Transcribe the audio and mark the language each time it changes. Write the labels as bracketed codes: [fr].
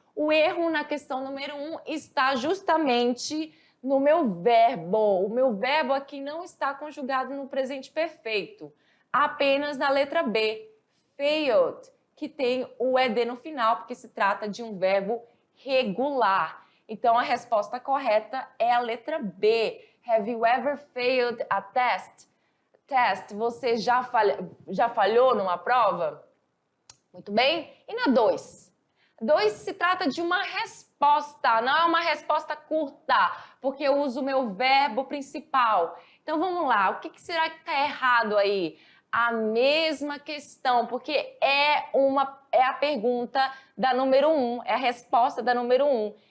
[pt] O erro na questão número 1 está justamente no meu verbo. O meu verbo aqui não está conjugado no presente perfeito, apenas na letra B, failed, que tem o ED no final, porque se trata de um verbo regular. Então, a resposta correta é a letra B. [en] Have you ever failed a test? [pt] Test, você já falhou numa prova? Muito bem. E na 2? 2 se trata de uma resposta, não é uma resposta curta, porque eu uso o meu verbo principal. Então, vamos lá. O que será que está errado aí? A mesma questão, porque é a pergunta da número 1, é a resposta da número 1.